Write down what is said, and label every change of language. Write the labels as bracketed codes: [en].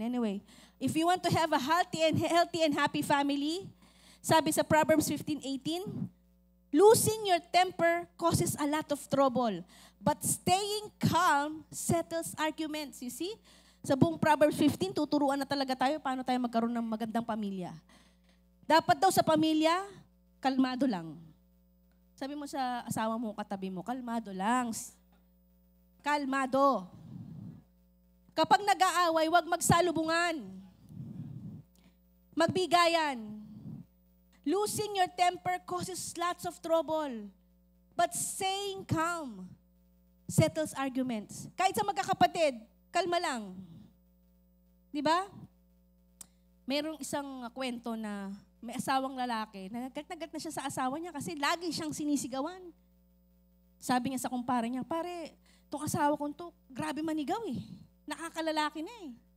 [en] Anyway, if you want to have a healthy and happy family, [tl] sabi sa [en] Proverbs 15:18, losing your temper causes a lot of trouble, but staying calm settles arguments. You see? [tl] Sa buong Proverbs 15, tuturuan na talaga tayo paano tayo magkaroon ng magandang pamilya. Dapat daw sa pamilya, kalmado lang. Sabi mo sa asawa mo, katabi mo, kalmado lang. Kalmado. Kapag nag-aaway, huwag magsalubungan. Magbigayan. [en] Losing your temper causes lots of trouble. But staying calm settles arguments. [tl] Kahit sa magkakapatid, kalma lang. Di ba? Merong isang kwento na may asawang lalaki, nagagat na siya sa asawa niya kasi lagi siyang sinisigawan. Sabi niya sa kumpare niya, pare, itong asawa ko to, grabe manigaw eh. Nakakalalaki na eh.